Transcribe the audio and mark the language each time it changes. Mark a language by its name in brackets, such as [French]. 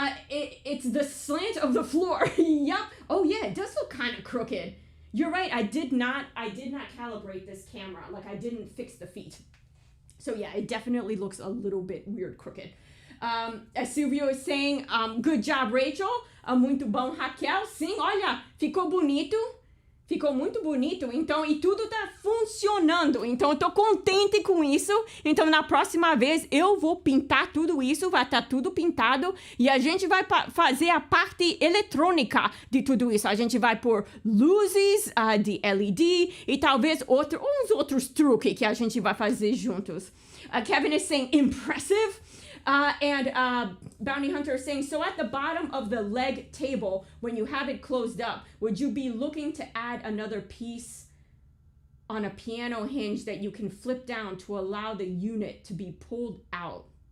[English] It's the slant of the floor. Yep. Oh yeah, it does look kind of crooked. You're right. I did not calibrate this camera. Like I didn't fix the feet. So yeah, it definitely looks a little bit weird crooked. As Silvio is saying, good job, Rachel. [Portuguese] Muito bom, Raquel. Sim, olha, ficou bonito. Ficou muito bonito, então, e tudo tá funcionando. Então, eu tô contente com isso. Então, na próxima vez, eu vou pintar tudo isso, vai estar tudo pintado. E a gente vai fazer a parte eletrônica de tudo isso. A gente vai pôr luzes de LED e talvez uns outros truques que a gente vai fazer juntos. [English] Kevin is saying, impressive. And Bounty Hunter is saying, so at the bottom of the leg table, when you have it closed up, would you be looking to add another piece on a piano hinge that you can flip down to allow the unit to be pulled out?